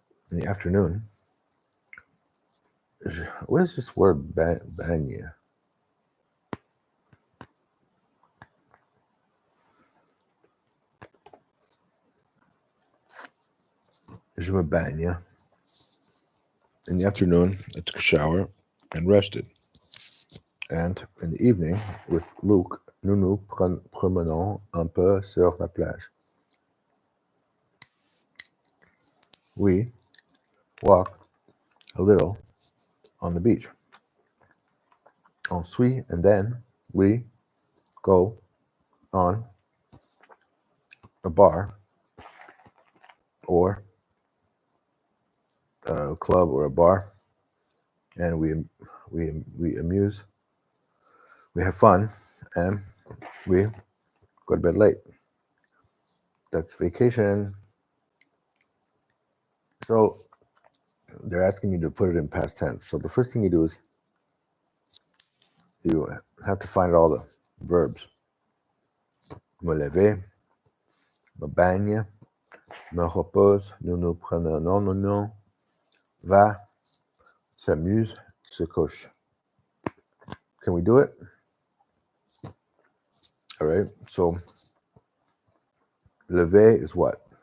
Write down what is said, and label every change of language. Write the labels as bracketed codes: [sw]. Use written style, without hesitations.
[en] In the afternoon, what is this word, baigner? [fr] Je me baigne. [en] In the afternoon, I took a shower and rested. And in the evening, with Luke, [fr] nous nous promenons un peu sur la plage. [en] We walked a little on the beach. Ensuite, and then we go on a bar or a club or a bar, and we amuse, we have fun, and we go to bed late. That's vacation. So they're asking you to put it in past tense. So the first thing you do is you have to find all the verbs. [fr] Me lever, me baigne, me repose, nous nous promenons, va, s'amuse, se couche. [en] Can we do it? All right. So lever is what?